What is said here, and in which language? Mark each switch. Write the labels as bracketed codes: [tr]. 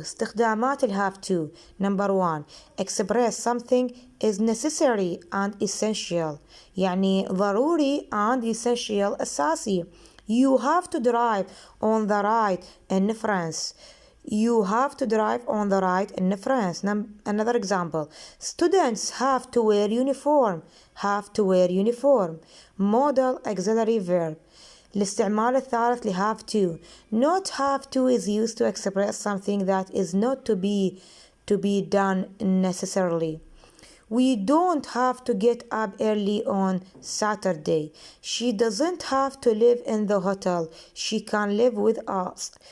[en] استخدامات have to. Number 1 express something is necessary and essential [ar] يعني ضروري [en] and essential [ar] أساسي. [en] You have to drive on the right in France. You have to drive on the right in France. Another example. Students have to wear uniform. Have to wear uniform. Modal auxiliary verb. [ar] الاستعمال الثالث ل have to. [en] Not have to is used to express something that is not to be done necessarily. We don't have to get up early on Saturday. She doesn't have to live in the hotel. She can live with us.